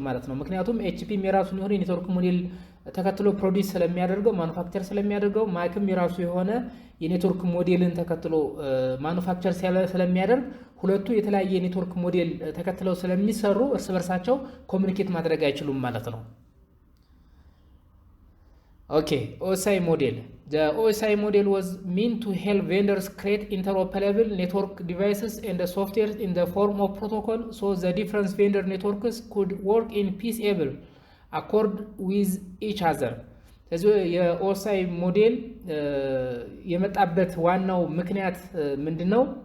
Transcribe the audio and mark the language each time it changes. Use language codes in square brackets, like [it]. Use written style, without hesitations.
[am] ነው። ምክንያቱም ኤችፒም የራሱን የሆነ የኔትወርክ ሞዴል ተከትሎ ፕሮዲዩስ ስለሚያደርገው ማኑፋክቸር ስለሚያደርገው ማክም የራሱ የሆነ የኔትወርክ ሞዴልን ተከትሎ ማኑፋክቸር ስለሚያደርግ ሁለቱ የተለያየ የኔትወርክ ሞዴል ተከትለው ስለሚሰሩ እርስ በርሳቸው ኮሙኒኬት ማድረግ አይችሉም ማለት ነው። [en] Okay, OSI model. The OSI model was meant to help vendors create interoperable network devices and the software in the form of protocol, so the different vendor networks could work in peaceable accord with each other. [am] ስለዚህ የኦኤስአይ ሞዴል የመጣበት ዋናው ምክንያት ምንድነው?